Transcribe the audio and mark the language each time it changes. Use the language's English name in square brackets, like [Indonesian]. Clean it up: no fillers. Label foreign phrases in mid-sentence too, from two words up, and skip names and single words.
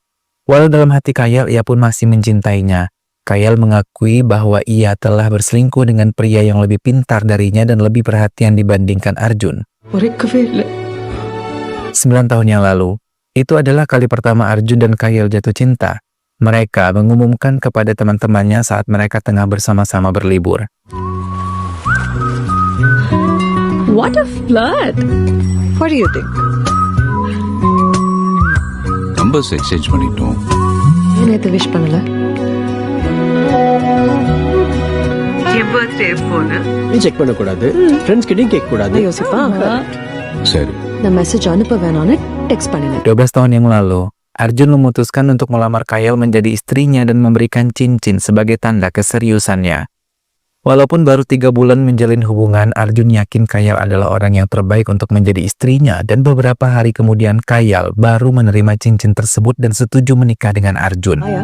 [Indonesian] Walau dalam hati Kayal ia pun masih mencintainya, Kayal mengakui bahwa ia telah berselingkuh dengan pria yang lebih pintar darinya dan lebih perhatian dibandingkan Arjun. 9 tahun yang lalu, itu adalah kali pertama Arjun dan Kayal jatuh cinta. Mereka mengumumkan kepada teman-temannya saat mereka tengah bersama-sama berlibur. [English] What a flirt! What do you think? Numbers exchange [Tamil] பண்ணிட்டோம். நேத்து விஷ் பண்ணல. என் பர்த்டே எப்போன்னு நீ செக் பண்ண கூடாது. ஃப்ரெண்ட்ஸ் கிட்டயும் கேட்க கூடாது. யோசிப்பா. சரி. நான் மெசேஜ் அனுப்ப வேணான்னு டெக்ஸ்ட் பண்ணினேன். [Indonesian] 12 tahun yang lalu, Arjun memutuskan untuk melamar Kayal menjadi istrinya dan memberikan cincin sebagai tanda keseriusannya. Walaupun baru 3 bulan menjalin hubungan, Arjun yakin Kayal adalah orang yang terbaik untuk menjadi istrinya dan beberapa hari kemudian Kayal baru menerima cincin tersebut dan setuju menikah dengan Arjun.